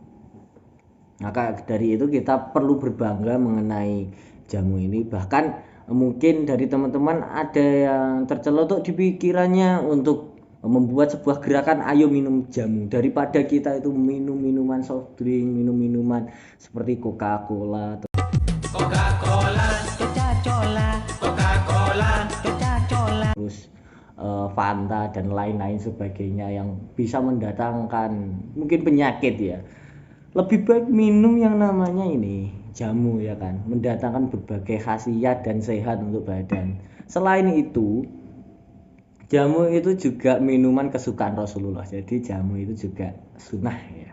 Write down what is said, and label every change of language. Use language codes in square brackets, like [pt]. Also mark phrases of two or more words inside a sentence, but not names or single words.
[id] Maka dari itu kita perlu berbangga mengenai jamu ini. Bahkan mungkin dari teman-teman ada yang tercelotok di pikirannya untuk membuat sebuah gerakan ayo minum jamu, daripada kita itu minum minuman [en] soft drink, [id] minum minuman seperti Coca-Cola, Coca-Cola, Coca-Cola, Coca-Cola, Coca-Cola. terus Fanta dan lain-lain sebagainya yang bisa mendatangkan mungkin penyakit ya. Lebih baik minum yang namanya ini jamu ya kan, mendatangkan berbagai khasiat dan sehat untuk badan. Selain itu, jamu itu juga minuman kesukaan Rasulullah, jadi jamu itu juga sunnah ya.